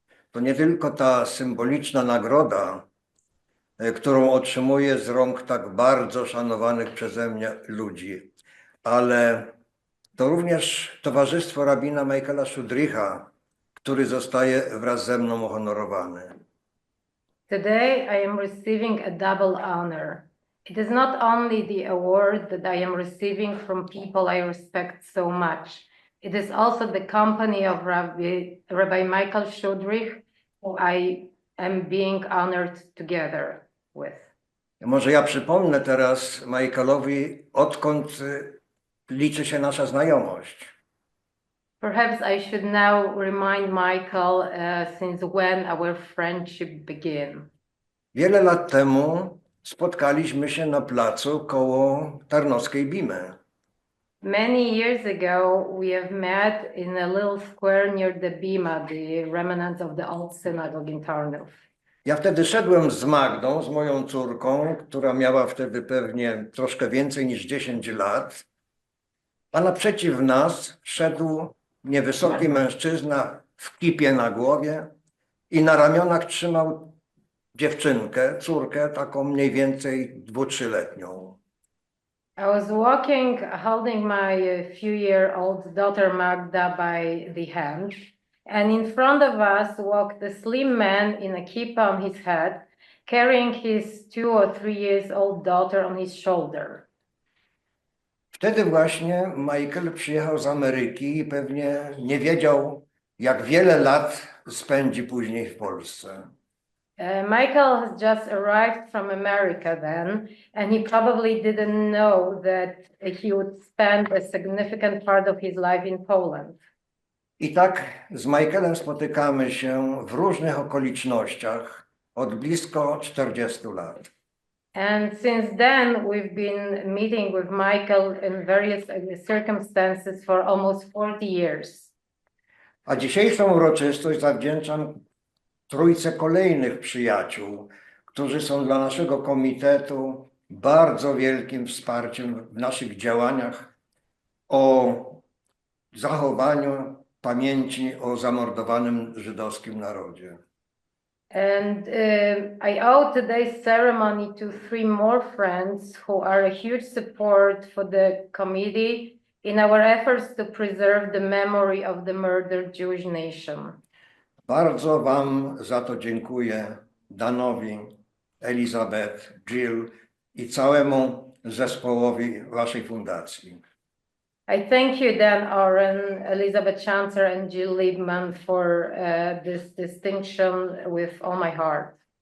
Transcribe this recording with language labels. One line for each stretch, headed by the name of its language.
Polish: To nie tylko ta symboliczna nagroda, którą otrzymuję z rąk tak bardzo szanowanych przeze mnie ludzi, ale to również towarzystwo rabina Michaela Schudricha, który zostaje wraz ze mną uhonorowany.
English: Today I am receiving a double honor. It is not only the award that I am receiving from people I respect so much. It is also the company of Rabbi Michael Schudrich, who I am being honored together with.
Polish: Może ja przypomnę teraz Michaelowi, odkąd liczy się nasza znajomość.
English: Perhaps I should now remind Michael since when our friendship began.
Polish: Wiele lat temu spotkaliśmy się na placu koło tarnowskiej bimy.
English: Many years ago, we have met in a little square near the Bima, the remnants of the old synagogue in Tarnów.
Polish: Ja wtedy szedłem z Magdą, z moją córką, która miała wtedy pewnie troszkę więcej niż 10 lat, a naprzeciw nas szedł niewysoki mężczyzna w kipie na głowie i na ramionach trzymał dziewczynkę, córkę, taką mniej więcej 2-3-letnią.
English: I was walking, holding my few-year-old daughter Magda by the hand, and in front of us walked a slim man in a kippah on his head, carrying his 2 or 3 years old daughter on his shoulder.
Polish: Wtedy właśnie Michael przyjechał z Ameryki i pewnie nie wiedział, jak wiele lat spędzi później w Polsce.
English: Michael has just arrived from America then, and he probably didn't know that he would spend a significant part of his life in Poland.
Polish: I tak z Michaelem spotykamy się w różnych okolicznościach od blisko 40 lat.
English: And since then, we've been meeting with Michael in various circumstances for almost 40 years.
Polish: A dzisiejszą uroczystość zawdzięczam trójce kolejnych przyjaciół, którzy są dla naszego komitetu bardzo wielkim wsparciem w naszych działaniach o zachowaniu pamięci o zamordowanym żydowskim narodzie.
English: And I owe today's ceremony to 3 more friends who are a huge support for the committee in our efforts to preserve the memory of the murdered Jewish nation.
Polish: Bardzo wam za to dziękuję, Danowi, Elizabeth, Jill i całemu zespołowi waszej fundacji.
English: I thank you, Dan Oren, Elizabeth Chancer, and Jill Liebman for this distinction with all my heart.